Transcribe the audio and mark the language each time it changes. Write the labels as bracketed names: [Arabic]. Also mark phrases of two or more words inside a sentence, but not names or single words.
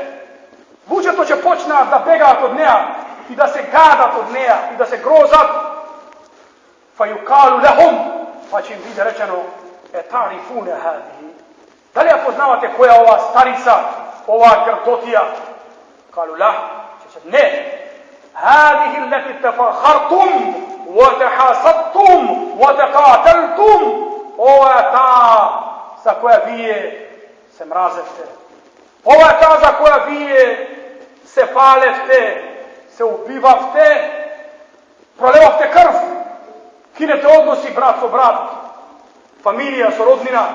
[Macedonian] Луѓето ќе почнат да бегаат од неа и да се гадат од неа и да се грозат. [Arabic] فيقال لهم, [Macedonian] па ќе им биде речено, [Arabic] أتعرفون هذه. [Macedonian] Дали ја познавате која е ова старица, ова грдотија? [Arabic] قالوا لا, [Macedonian] ќе не. [Arabic] هذه التي تفاخرتم وتحاسدتم وتقاتلتم [Macedonian] ова е таа за која вие се мразевте. Ова е таа за која вие се фалевте, се убивавте, пролевавте крв, кинете односи брат со брат, фамилија со роднина.